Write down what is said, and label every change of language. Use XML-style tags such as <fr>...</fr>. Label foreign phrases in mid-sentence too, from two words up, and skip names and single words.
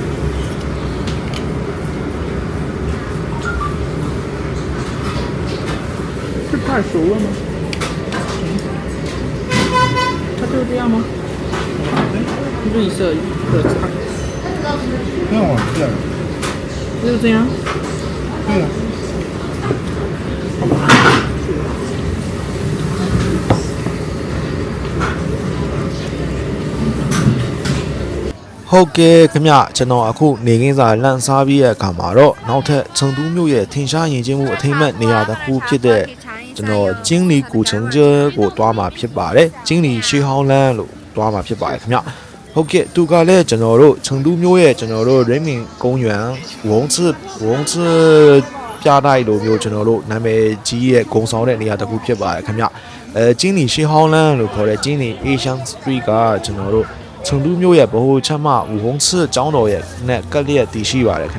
<zh>是快熟了吗？它就这样吗？绿色的菜。不要往这儿。就这样。对呀。</zh> <my>ဟုတ်ကဲ့ခင်ဗျကျွန်တော်အခုနေခင်းစာလန့်စားပြီးရဲ့အခါမှာတော့နောက်ထပ်成都မြို့ရဲ့ထင်ရှားယဉ်ကျေးမှုအထိမ်းအမှတ်နေရာတစ်ခုဖြစ်တဲ့ကျွန်တော်ကျင်းလီ古城街ကိုတွားမှာဖြစ်ပါတယ်ကျင်းလီရှေးဟောင်းလမ်းလို့တွားမှာဖြစ်ပါတယ်ခင်ဗျ ဟုတ်ကဲ့သူကလည်းကျွန်တော်တို့成都မြို့ရဲ့ကျွန်တော်တို့人民公园ဝုံးပြတိုက်လိုမျိုးကျွန်တော်တို့နာမည်ကြီးရဲ့ဂုံဆောင်တဲ့နေရာတစ်ခုဖြစ်ပါတယ်ခင်ဗျကျင်းလီရှေးဟောင်းလ မ်းလို့ခေါ်တဲ့ကျင်းလီ Asian Street ကကျွန်တော်တို့成都မြို့ရဲ့ဗဟိုချက်မ武洪寺ကျောင်းတော်ရဲ့နဲ့ကပ်လျက်တည်ရှိပါတယ်ခင်ဗျ</my>